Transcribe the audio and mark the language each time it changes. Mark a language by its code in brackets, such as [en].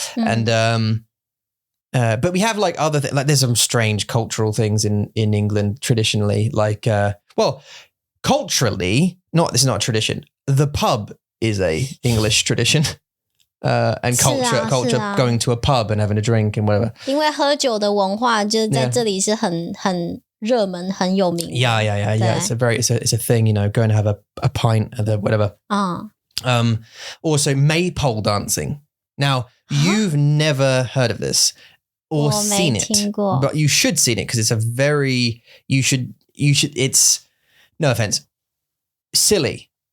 [en] And, but we have like other like there's some strange cultural things in England traditionally, like, well, culturally, this is not a tradition. The pub is a English tradition. And culture going to a pub and having a drink and whatever. [zh] 因为喝酒的文化就是在这里是很热门很有名的。 [en] Yeah. It's a thing, you know, going to have a pint at the whatever. Also maypole dancing. Now, you've never heard of this or seen it, but you should see it because it's a very it's no offense, silly.